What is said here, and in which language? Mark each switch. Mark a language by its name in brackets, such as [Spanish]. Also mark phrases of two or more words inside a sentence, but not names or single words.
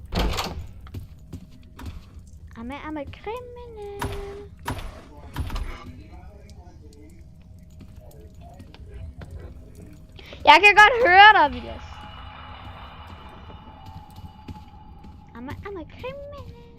[English] I'm a criminal. [Danish] Jeg kan godt høre dig, Vilas. [English] I'm a criminal.